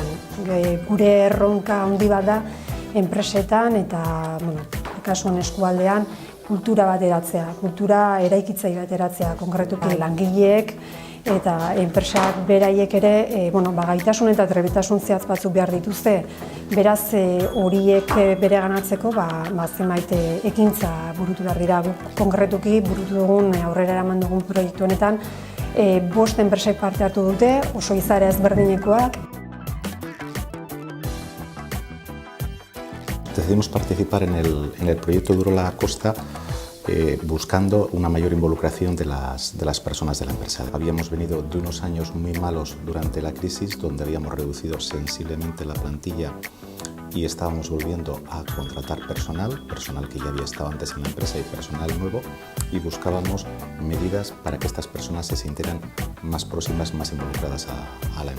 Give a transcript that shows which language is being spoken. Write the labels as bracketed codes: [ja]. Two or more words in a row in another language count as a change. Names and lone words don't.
[eu] Gure erronka handi bat da enpresetan eta kasuan eskualdean kultura bat eratzea, kultura eraikitzaile bat eratzea, konkretuki langileek eta enpresak beraiek ere gaitasun eta trebetasun zehatz batzuk behar dituzte. Beraz, horiek bereganatzeko zenbait ekintza burutu behar dira. Konkretuki burutu dugun, aurrera eraman dugun proiektu honetan, 5 enpresek parte hartu dute, oso izaera ezberdinekoak. [es] Decidimos participar en el proyecto de Urola Kosta buscando una mayor involucración de las personas de la empresa. Habíamos venido de unos años muy malos durante la crisis, donde habíamos reducido sensiblemente la plantilla y estábamos volviendo a contratar personal que ya había estado antes en la empresa y personal nuevo, y buscábamos medidas para que estas personas se sintieran más próximas, más involucradas a la empresa.